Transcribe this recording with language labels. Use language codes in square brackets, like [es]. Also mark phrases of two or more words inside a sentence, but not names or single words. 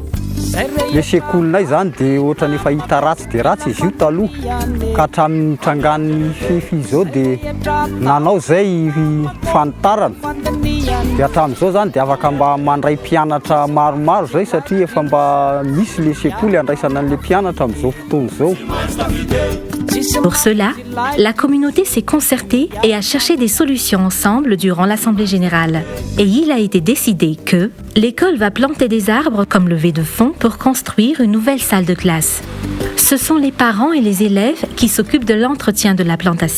[mg] Le sekolinay zany dia ohatra nefa hita ratsy dia ratsy izy io taloha ka hatramin'ny trangan'ny FEFI izao dia nanao zay fanitarana dia hatramin'izao zany dia afaka mba mandray mpianatra maromaro zay satria efa mba misy le sekoly andraisana an'le mpianatra amin'izao fotoana izao. [fr] Pour cela, la communauté s'est concertée et a cherché des solutions ensemble durant l'Assemblée générale. Et il a été décidé que l'école va planter des arbres comme levée de fonds pour construire une nouvelle salle de classe. Ce sont les parents et les élèves qui s'occupent de l'entretien de la plantation.